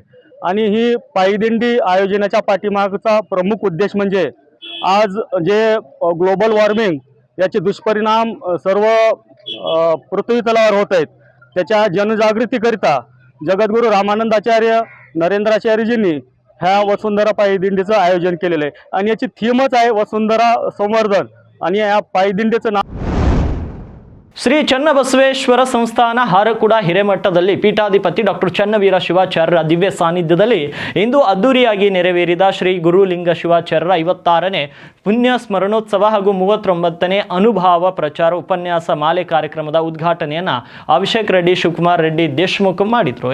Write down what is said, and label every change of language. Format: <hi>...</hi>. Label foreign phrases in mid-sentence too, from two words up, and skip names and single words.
<mr>आणि ही पायी दिंडी आयोजनाच्या पाठीमागचा प्रमुख उद्देश म्हणजे आज जे</mr> <en>global warming</en> <mr>याचे दुष्परिणाम सर्व पृथ्वी तलावर होत आहेत, त्याच्या जनजागृतीकरिता जगद्गुरू रामानंदाचार्य नरेंद्राचार्यजींनी ह्या वसुंधरा पायी दिंडीचं आयोजन केलेलं आहे. आणि याची थीमच आहे वसुंधरा संवर्धन. आणि या पायी दिंडीचं नाव</mr> <kn>ಶ್ರೀ ಚನ್ನಬಸವೇಶ್ವರ ಸಂಸ್ಥಾನ ಹಾರಕುಡ ಹಿರೇಮಠದಲ್ಲಿ ಪೀಠಾಧಿಪತಿ ಡಾಕ್ಟರ್ ಚನ್ನವೀರ ಶಿವಾಚಾರ್ಯರ ದಿವ್ಯ ಸಾನ್ನಿಧ್ಯದಲ್ಲಿ ಇಂದು ಅದ್ದೂರಿಯಾಗಿ ನೆರವೇರಿದ ಶ್ರೀ ಗುರುಲಿಂಗ ಶಿವಾಚಾರ್ಯರ 56ನೇ ಪುಣ್ಯ ಸ್ಮರಣೋತ್ಸವ ಹಾಗೂ 39ನೇ ಅನುಭಾವ ಪ್ರಚಾರ ಉಪನ್ಯಾಸ ಮಾಲೆ ಕಾರ್ಯಕ್ರಮದ ಉದ್ಘಾಟನೆಯನ್ನ ಅಭಿಷೇಕ್ ರೆಡ್ಡಿ ಶಿವಕುಮಾರ್ ರೆಡ್ಡಿ ದೇಶ್ಮುಖ್ ಮಾಡಿದ್ರು.</kn>